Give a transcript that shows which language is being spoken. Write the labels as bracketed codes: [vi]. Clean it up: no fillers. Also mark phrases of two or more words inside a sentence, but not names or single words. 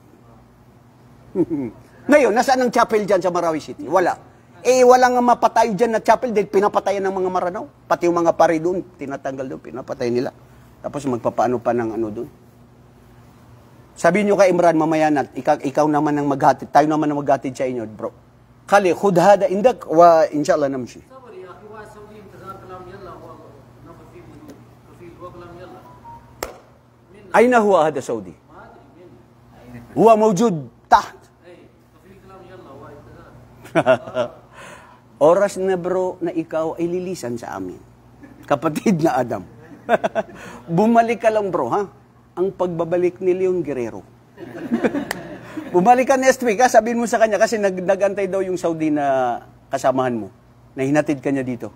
[tl] Ngayon, nasaan ang chapel dyan sa Marawi City? Wala. Wala nga mapatayo dyan na chapel dahil pinapatayan ng mga Maranaw. Pati yung mga pare doon, tinatanggal doon, pinapatay nila. Tapos magpapaano pa ng ano doon. Sabihin nyo kay Imran mamaya na, ikaw naman ang maghatid, tayo naman ang maghatid sa inyo, bro. [ar] Kali, خذ هذا عندك، وإن شاء الله نمشي. أين هو هذا سعودي؟ هو موجود تحت. [tl] Oras na bro na ikaw ay lilisan sa amin. Kapatid na Adam. Bumalik ka lang bro, ha? Ang pagbabalik ni Leon Guerrero. Bumalik ka [en] next week, [tl] ha? Sabihin mo sa kanya, kasi nagantay daw yung Saudi na kasamahan mo, na hinatid ka niya dito.